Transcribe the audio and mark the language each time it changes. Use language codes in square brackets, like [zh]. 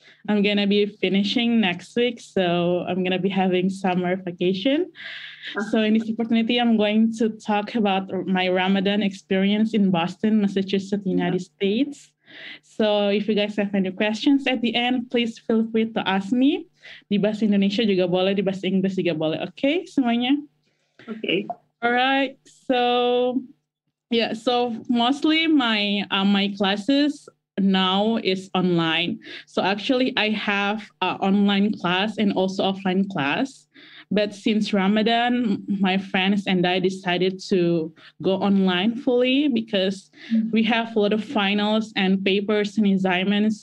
[en] I'm gonna be finishing next week, so I'm gonna be having summer vacation. So in this opportunity, I'm going to talk about my Ramadan experience in Boston, Massachusetts, United States. So if you guys have any questions at the end, please feel free to ask me. [id] Di bahasa Indonesia juga boleh, di bahasa Inggris juga boleh. Okay, semuanya? [en] Okay. All right. So yeah, so mostly my classes now is online. So actually I have online class and also offline class. But since Ramadan, my friends and I decided to go online fully because we have a lot of finals and papers and assignments.